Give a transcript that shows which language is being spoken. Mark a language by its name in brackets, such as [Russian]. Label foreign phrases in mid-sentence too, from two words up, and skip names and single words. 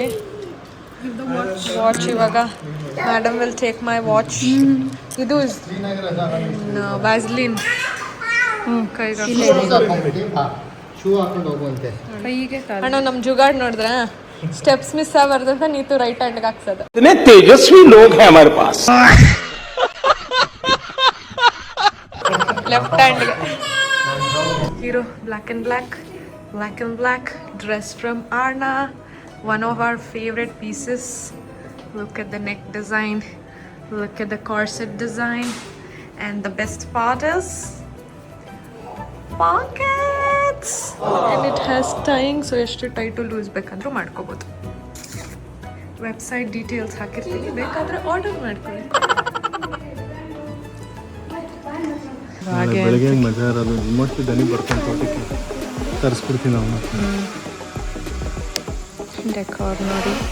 [English] ವಾಚ್ ಇವಾಗ madam will take my watch. [Kannada] ಇದು ವ್ಯಾಸ್ಲಿನ್ ಕೈಗೆ ಶೂ ಹಾಕೊಂಡು ಹೋಗುವಂತೆ. ಅಣ್ಣ ನಮ್ಮ ಜುಗಾಡ್ ನೋಡಿದ್ರೆ [English] steps miss [Kannada] ಆಗಬಾರ್ದು ಅಂತ ನೀತು [English] right hand-ge [Kannada] ಹಾಕ್ಸೋದು. [Hindi] तेजस्वी लोग हैं हमारे पास. [English] left hand-ge hero black and black dress from Arna, one of our favorite pieces. Look at the neck design, look at the corset design, and the best part is pockets and it has tying, so [Kannada] ಎಷ್ಟು ಟೈಟು ಲೂಸ್ ಬೇಕಂದ್ರೂ ಮಾಡ್ಕೋಬೋದು. [English] website details [Kannada] ಹಾಕಿರ್ತೀನಿ, ಬೇಕಾದ್ರೆ ಆರ್ಡರ್ ಮಾಡ್ಕೊಳ್ಳಿ. ಬೆಳಗ್ಗೆ ಮಜಾ ಇರೋದು ನಿಮ್ಮಷ್ಟು ದನಿ ಬರ್ಕೊಂಡು ತೋಟಕ್ಕೆ ತರಿಸ್ಬಿಡ್ತೀನಿ ನಾವು. ಡೆಕೋರ್ ನೋಡಿ